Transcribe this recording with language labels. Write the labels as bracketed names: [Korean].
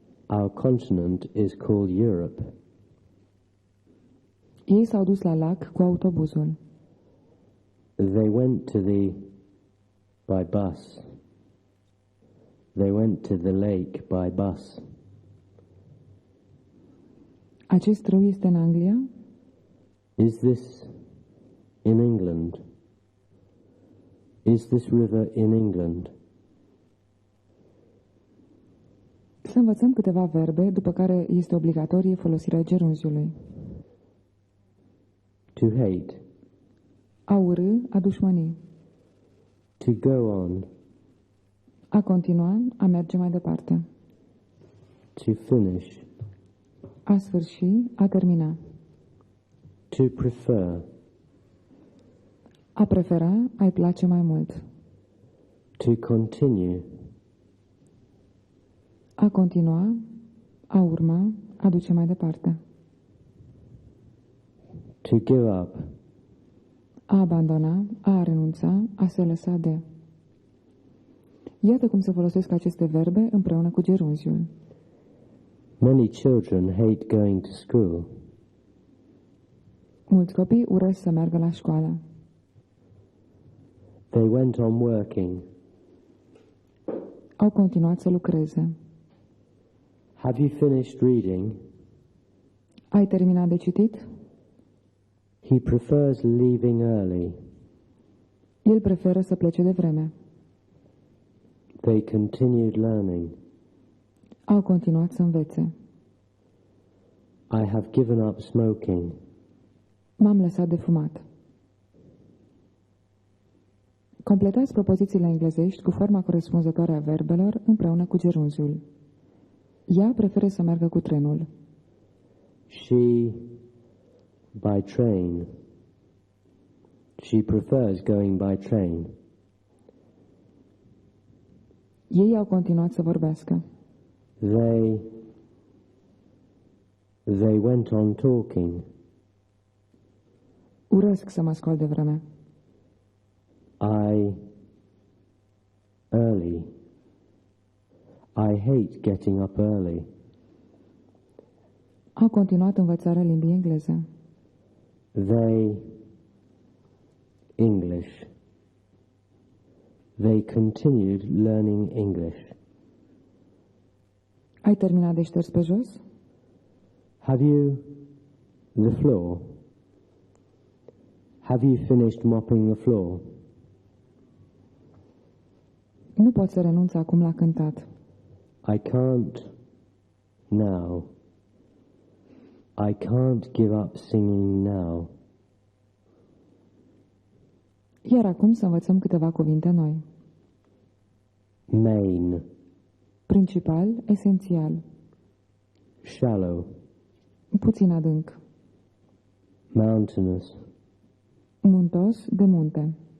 [English] Our continent is called Europe. [Romanian] Ei s-au dus la lac cu autobuzul. [English] They went by bus They went to the lake by bus. [Romanian] Acest râu este în Anglia? [English] Is this in England? Is this river in England? [Romanian] Să învățăm câteva verbe, după care este obligatorie folosirea gerunziului. [English] To hate. [Romanian] A urâ, a dușmăni. [English] To go on. [Romanian] A continua, a merge mai departe. [English] To finish. [Romanian] A sfârși, a termina. [English] To prefer. [Romanian] A prefera, a-i place mai mult. [English] To continue. [Romanian] A continua, a urma, a duce mai departe. [English] To give up. [Romanian] A abandona, a renunța, a se lăsa de. Iată cum se folosesc aceste verbe împreună cu gerunziul. [English] Many children hate going to school. [Romanian] Mulți copii urăsc să meargă la școală. [English] They went on working. [Romanian] Au continuat să lucreze. [English] Have you finished reading? [Romanian] Ai terminat de citit? [English] He prefers leaving early. [Romanian] El preferă să plece de vreme. [English] They continued learning. [Romanian] Au continuat să învețe. [English] I have given up smoking. [Romanian] M-am lăsat de fumat. Completați propozițiile englezești cu forma corespunzătoare a verbelor împreună cu gerunziul. Ea preferă să meargă cu trenul. [English] She by train. She prefers going by train. [Romanian] Ei au continuat să vorbească. [English] They went on talking. [Romanian] Urăsc să mă scol de vreme. [English] Early. I hate getting up early. [Romanian] Au continuat învățarea limbii engleze. [English] English. They continued learning English. [Romanian] Ai terminat de șters pe jos? [English] Have you the floor? Have you finished mopping the floor? [Romanian] Nu pot să renunț acum la cântat. [English] I can't now. I can't give up singing now. [Romanian] Iar acum să învățăm câteva cuvinte noi. [English] Main. [Romanian] Principal, esențial. [English] Shallow. [Romanian] Puțin adânc. [English] Mountainous. [Romanian] Muntos, de munte.